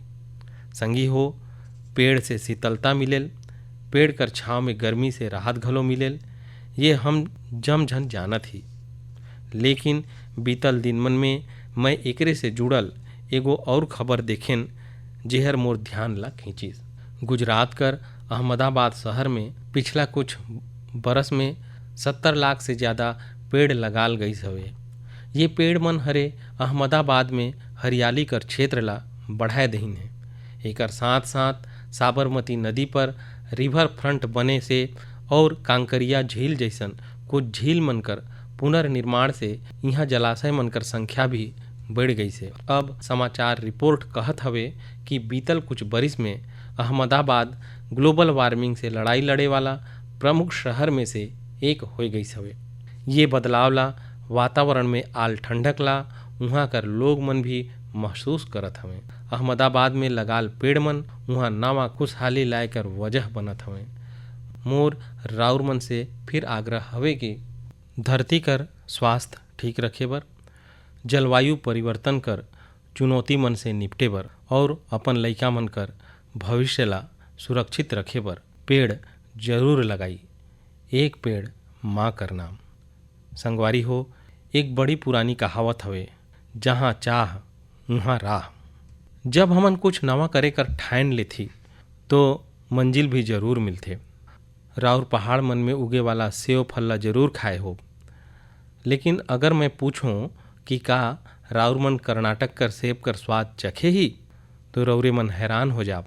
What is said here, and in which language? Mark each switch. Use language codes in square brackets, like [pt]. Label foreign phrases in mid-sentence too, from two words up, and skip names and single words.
[sgj] संगी हो, पेड़ से शीतलता मिलेल, पेड़ कर छाँव में गर्मी से राहत घलो मिलेल, ये हम जम झन जानत ही। लेकिन बीतल दिन मन में मैं एकरे से जुड़ल एगो और खबर देखेन जेहर मोर ध्यान ला खींचिस। गुजरात कर अहमदाबाद शहर में पिछला कुछ बरस में 70 लाख से ज़्यादा पेड़ लगाल गई हवे। ये पेड़ मन हरे अहमदाबाद में हरियाली कर क्षेत्र ला बढ़ाए दहीन है। एकर साथ साथ साबरमती नदी पर [en] river front [sgj] बने से और कांकरिया झील जैसन कुछ झील मनकर पुनर्निर्माण से यहाँ जलाशय मनकर संख्या भी बढ़ गई से। अब समाचार रिपोर्ट कहत हवे कि बीतल कुछ बरिस में अहमदाबाद [en] global warming [sgj] से लड़ाई लड़े वाला प्रमुख शहर में से एक हो गई हवे। ये बदलाव ला वातावरण में आल ठंडक ला वहाँ कर लोग मन भी महसूस करत हवे। अहमदाबाद में लगाल पेड़ मन वहाँ नवा खुशहाली लाए कर वजह बनत हवे। मोर राउर मन से फिर आग्रह हवे कि धरती कर स्वास्थ्य ठीक रखे बर, जलवायु परिवर्तन कर चुनौती मन से निपटे बर और अपन लइका मन कर भविष्य ला सुरक्षित रखे बर पेड़ जरूर लगाई। एक पेड़ माँ कर नाम। संगवारी हो, एक बड़ी पुरानी कहावत हवे, जहाँ चाह वहाँ राह। जब हमन कुछ नवा करे कर ठान लेथी तो मंजिल भी जरूर मिलथे। राउर पहाड़ मन में उगे वाला सेव फल ला जरूर खाए हो, लेकिन अगर मैं पूछूं कि का राउर मन कर्नाटक कर सेब कर स्वाद चखे ही, तो रौरे मन हैरान हो जाब।